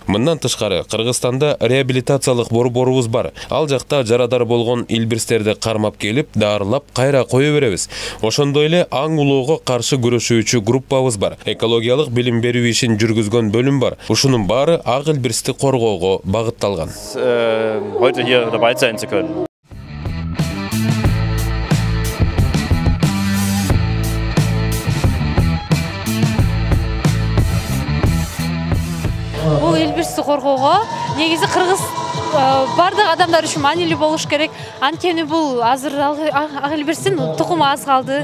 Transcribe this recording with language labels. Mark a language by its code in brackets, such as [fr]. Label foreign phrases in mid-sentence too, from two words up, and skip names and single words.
[ky] Мындан тышкары Кыргызстанда реабилитациялык борборубуз бар. Ал жакта жарадар болгон илбиристерди кармап келип, даарылап, кайра кое беребиз. Ошондой эле аң улоого каршы күрөшүүчү группабыз бар. Экологиялык билим берүү ишин жүргүзгөн бөлүм бар. Ушунун баары ак илбиристи коргоого багытталган. [de] Heute hier dabei sein zu können. [ky] Бул илбиристи коргоого негизи кыргыз бардык адамдар үчүн маанилүү болуш керек. Анткени бул азыр ак илбирстин тукуму аз калды.